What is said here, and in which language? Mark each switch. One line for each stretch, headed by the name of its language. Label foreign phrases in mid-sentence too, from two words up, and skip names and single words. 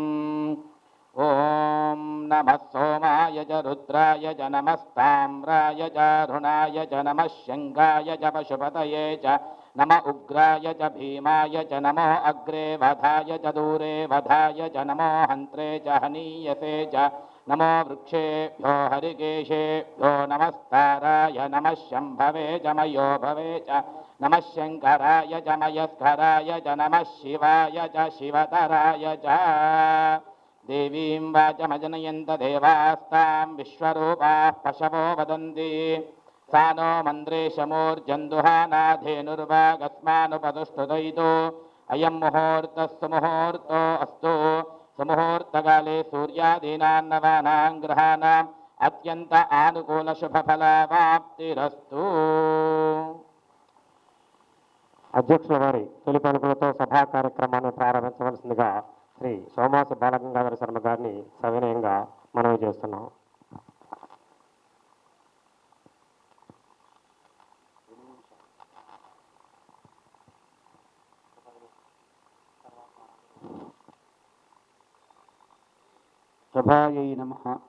Sanskrit: ఓం నమః సోమాయ చ రుద్రాయ చ నమస్తామ్రాయ చ అరుణాయ చ నమః శంఖాయ చ పశుపతయే చ నమ ఉగ్రాయ చ భీమాయ చ నమో అగ్రే వధాయ చ దూరే వధాయ చ నమో హంత్రే చ హనీయసే చ నమో వృక్షేభ్యో హరికేశేభ్యో నమస్తారాయ నమః శంభవే చ మయో భవే చ నమః శంకరాయ చ మయస్కరాయ చ నమః శివాయ చ శివతరాయ చ. దేవీం వాచమజనయంత దేవాస్తాం విశ్వరూపాః పశవో వదంతి. सा नो मन्द्रेशमूर्जन्दुहानाधेनुर्वागस्मानुपदुष्टुदयितो अयं मुहूर्तः सुमुहूर्तो अस्तु. सुमुहूर्तकाले सूर्यादीनां ग्रहाणाम् अत्यन्त आनुकूलशुभफलवाप्तिरस्तु.
Telugu: అధ్యక్షుల వారి తొలి పలుకులతో సభా కార్యక్రమాన్ని ప్రారంభించవలసిందిగా శ్రీ సోమాసి బాలగంగాధర శర్మ గారిని సవినయంగా మనవి చేస్తున్నాం.
Sanskrit: సభాయై నమః.